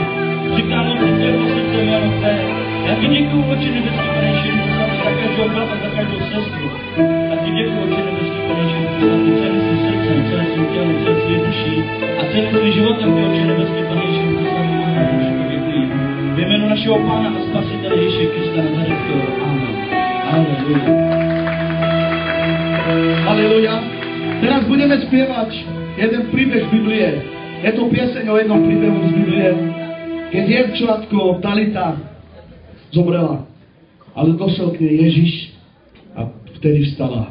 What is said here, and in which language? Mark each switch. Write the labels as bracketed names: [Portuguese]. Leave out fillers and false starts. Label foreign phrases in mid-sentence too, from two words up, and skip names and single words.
[Czech] Říkám o Ty, Tvé poslední jméno Tvé. Já Ti děkuji, Oče nebeský, Pane Ježiši, Duchu Svatý, za každého brata, za každou sestru. A Ti děkuji, Oče nebeský, Pane Ježiši, Duchu Svatý, celým svým srdcem, celým svým tělem, celým svým duší a celým svým životem, Ty, Oče nebeský, Pane Ježiši, Duchu Svatý, Bohu, děkuji. V jménu našeho Pána a Spasitele Ježíše Krista Nazareckého. Amen. Halleluja. Halleluja. [Slovak] Teraz budeme spievať jeden príbeh z Biblie. Je to pieseň o jednom príbehu z Biblie, keď dievčatko Talita zomrela, ale došiel k nej Ježiš a vtedy vstala.